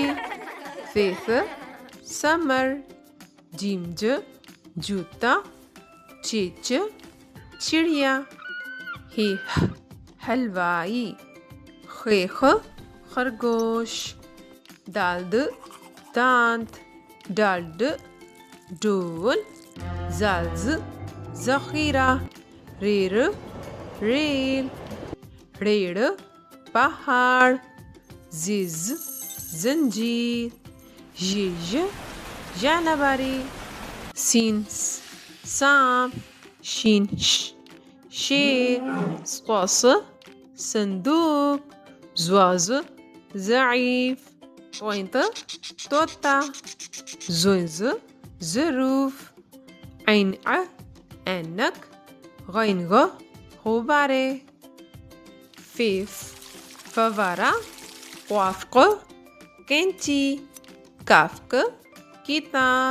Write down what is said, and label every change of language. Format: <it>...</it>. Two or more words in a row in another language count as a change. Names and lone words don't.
<ur>فے ف سمر۔ جیم ج جوتا۔ چے چ چڑیا۔ ہے ہ حلوائی۔ خے خ خرگوش۔ دال د دانت۔ ڈال ڈ ڈول۔ زال ز ذخیرہ۔ رے ر ریل۔ ڑے ڑ پہاڑ۔ زے ز زنجیر۔ ژے ژ جانوری۔ سین س سانپ۔ شین ش شیر۔ ص ص صندوق۔ ض ز ضعیف۔ طوئیں ط طوطا۔ زوئیں ز ظروف۔ عین ع اینک۔ غین غ غبارے۔ فے ف فوارہ۔ قاف ق کینچی۔ کاف ک کتاب۔</ur>